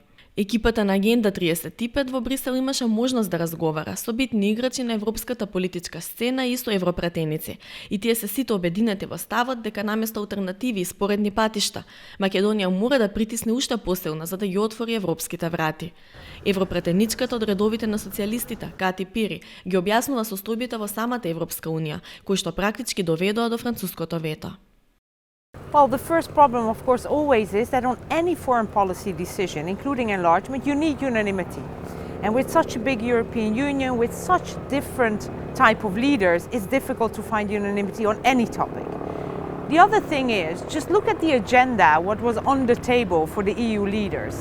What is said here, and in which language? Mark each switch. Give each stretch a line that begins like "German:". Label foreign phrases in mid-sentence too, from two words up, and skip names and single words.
Macedonian: Екипата на Агенда 35 во Брисел имаше можност да разговара со битни играчи на европската политичка сцена и со европратеници, и тие се сите обединети во ставот дека наместо алтернативи и споредни патишта, Македонија мора да притисне уште посилно за да ги отвори европските врати. Европратеничката од редовите на социјалистите, Кати Пири, ги објаснува состојбите во самата Европска Унија, кои што практички доведоа до француското вето.
English: Well, the first problem, of course, always is that on any foreign policy decision, including enlargement, you need unanimity. And with such a big European Union, with such different type of leaders, it's difficult to find unanimity on any topic. The other thing is, just look at the agenda, what was on the table for the EU leaders.